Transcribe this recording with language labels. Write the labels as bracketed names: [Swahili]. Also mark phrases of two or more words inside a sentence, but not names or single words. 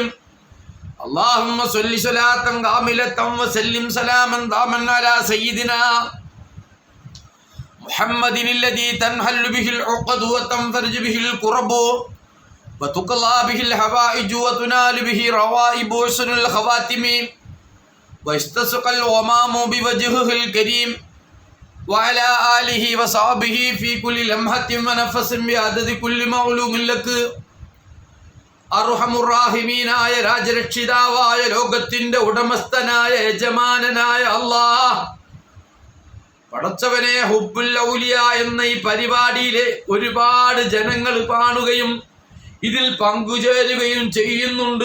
[Arabic] اللهم صل صلاة كاملة وسلم سلاما داما على سيدنا محمد الذي تنحل به العقد وتنفرج به الكرب وتقضى به الحوائج وتنال به روائب حسن الخواتم ويستسقى الغمام بوجهه الكريم وعلى آله وصحبه في كل لمحة ونفس بعدد كل معلوم لك. [Malayalam] അർഹമുറാഹിമീനായ രാജരക്ഷിതാവായ ലോകത്തിന്റെ ഉടമസ്ഥനായ യജമാനനായ അല്ലാഹ്, പടച്ചവനെ, ഹുബ്ബുൽ ഔലിയ എന്ന ഈ പരിപാടിയിലെ ഒരുപാട് ജനങ്ങൾ കാണുകയും ഇതിൽ പങ്കുചേരുകയും ചെയ്യുന്നുണ്ട്.